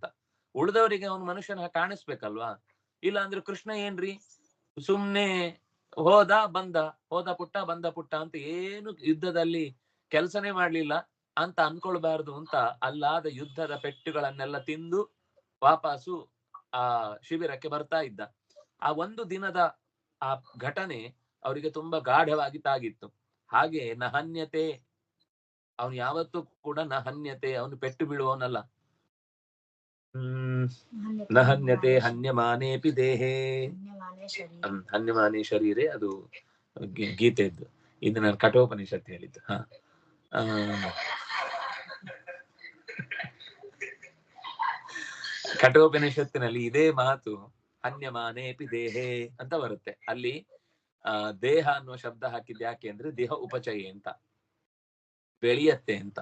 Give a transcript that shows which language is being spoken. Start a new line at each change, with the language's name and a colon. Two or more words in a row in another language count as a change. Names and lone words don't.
Kannada: ಉಳಿದವರಿಗೆ ಅವನು ಮನುಷ್ಯನ ಕಾಣಿಸ್ಬೇಕಲ್ವಾ. ಇಲ್ಲ ಅಂದ್ರೆ ಕೃಷ್ಣ ಏನ್ರಿ ಸುಮ್ನೆ ಹೋದ ಪುಟ್ಟ ಬಂದ ಪುಟ್ಟ ಅಂತ ಏನು ಯುದ್ಧದಲ್ಲಿ ಕೆಲಸನೇ ಮಾಡ್ಲಿಲ್ಲ ಅಂತ ಅನ್ಕೊಳ್ಬಾರ್ದು ಅಂತ ಅಲ್ಲಾದ ಯುದ್ಧದ ಪೆಟ್ಟುಗಳನ್ನೆಲ್ಲ ತಿಂದು ವಾಪಸ್ಸು ಆ ಶಿಬಿರಕ್ಕೆ ಬರ್ತಾ ಇದ್ದ. ಆ ಒಂದು ದಿನದ ಆ ಘಟನೆ ಅವರಿಗೆ ತುಂಬಾ ಗಾಢವಾಗಿ ತಾಗಿತ್ತು. ಹಾಗೆ ನಹನ್ಯತೆ ಅವನು ಯಾವತ್ತೂ ಕೂಡ
Sanskrit: ನ ಹನ್ಯತೆ,
Kannada: ಅವನು ಪೆಟ್ಟು ಬೀಳುವವನಲ್ಲ.
Sanskrit: ನ ಹನ್ಯತೆ ಹನ್ಯಮಾನೇಪಿ ದೇಹೇ, ಹನ್ಯಮಾನೇ ಶರೀರೆ,
Kannada: ಅದು ಗೀತೆದ್ದು. ಇದು ನಾನು ಕಠೋಪನಿಷತ್ತು ಹೇಳಿದ್ದು. ಕಠೋಪನಿಷತ್ತಿನಲ್ಲಿ ಇದೇ ಮಾತು
Sanskrit: ಹನ್ಯಮಾನೇಪಿ ದೇಹೇ
Kannada: ಅಂತ ಬರುತ್ತೆ. ಅಲ್ಲಿ ದೇಹ ಅನ್ನುವ ಶಬ್ದ ಹಾಕಿದ್ ಯಾಕೆ ಅಂದ್ರೆ
Sanskrit: ದೇಹ ಉಪಚಯ
Kannada: ಅಂತ, ಬೆಳೆಯತ್ತೆ ಅಂತ.